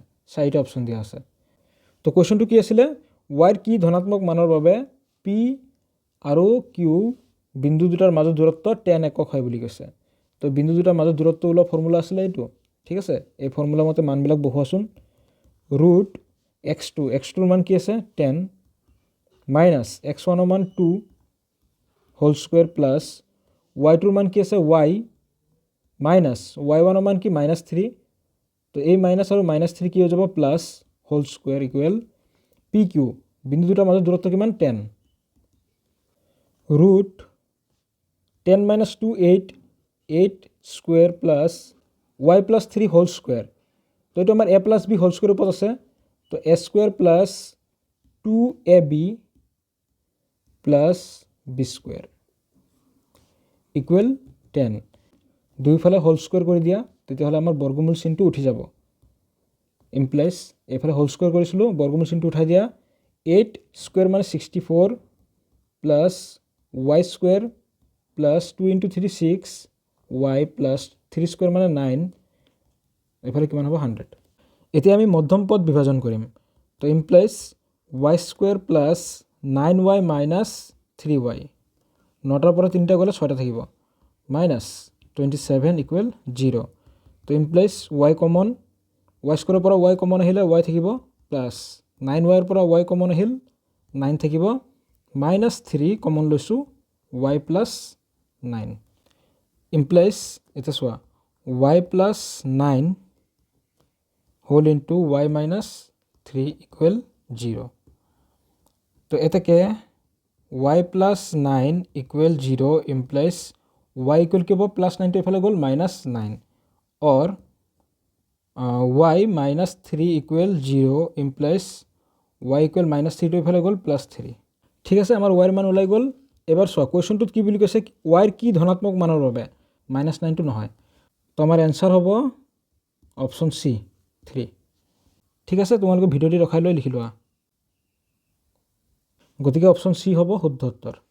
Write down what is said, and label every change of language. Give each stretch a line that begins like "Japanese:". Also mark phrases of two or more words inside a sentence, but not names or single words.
Assamese: চাৰিটা অপশ্যন দিয়া আছে তো কোৱেশ্চনটো কি আছিল y কি ধনাত্মক মানৰ বাবে p আৰু q বিন্দু দুটাৰ মাজৰ দূৰত্ব 10 একক হয় বুলি কৈছে তো বিন্দু দুটাৰ মাজৰ দূৰত্ব ওলোৱা ফৰ্মুলা আছিল এইটো ঠিক আছে এই ফৰ্মুলা মতে মানবিলাক বহুৱাচোন ৰুট x2 মান কি আছে 10
English: minus x1
Assamese: মান 2
English: whole square plus y2
Assamese: মান কি আছে
English: y minus y1
Assamese: মান কি -3 তো এই মাইনাস আৰু -3 কি হৈ যাব
English: plus whole square equal pq
Assamese: বিন্দু দুটাৰ মাজৰ দূৰত্ব কিমান 10
English: root 10 minus 2 8 square plus y plus 3 whole square
Assamese: তো এইটো আমাৰ
English: a plus b whole square
Assamese: ওপৰত আছে তো
English: a square plus 2ab plus b square equal 10 দুইফালে whole square
Assamese: কৰি দিয়া তেতিয়াহ'লে আমাৰ বৰ্গমূল চিনটো উঠি যাব implies এইফালে
English: whole square
Assamese: কৰিছিলো বৰ্গমূল চিনটো উঠাই দিয়া 8 square মানে 64
English: plus y square plus 2 into 3 6 y plus 3 square
Assamese: মানে 9 এফালে কিমান হ'ব 100 এতিয়া আমি মধ্যম পদ বিভাজন কৰিম তো implies
English: y square plus 9y minus 3y
Assamese: 9টাৰ পৰা 3টা গ'লে 6টা থাকিব
English: minus 27 equal 0
Assamese: তো
English: implies y common y square
Assamese: পৰা
English: y common
Assamese: আহিলে y থাকিব
English: plus 9y
Assamese: ৰ পৰা
English: y common
Assamese: আহিল 9 থাকিব
English: minus 3 common
Assamese: লৈছো
English: y plus 9 implies
Assamese: এটা চোৱা
English: y plus 9 whole into y minus 3 equal 0
Assamese: তো এটাকে
English: y plus 9 equal 0 implies y equal
Assamese: কি হ'ব
English: plus 9
Assamese: টো এফালে গ'ল
English: minus 9 or y minus 3 equal 0 implies y equal minus 3
Assamese: টো এফালে গ'ল
English: plus 3
Assamese: ঠিক আছে আমাৰ y ৰ মান ওলাই গ'ল এবাৰ চোৱা কোৱেশ্চনটোত কি বুলি কৈছে y ৰ কি ধনাত্মক মানৰ বাবে
English: minus 9
Assamese: টো নহয় তো আমাৰ এনসাৰ হ'ব
English: option C
Assamese: 3 ঠিক আছে তোমালোকে ভিডিঅ'টি ৰখাই লৈ লিখি লোৱা গতিকে
English: option C
Assamese: হ'ব শুদ্ধ উত্তৰ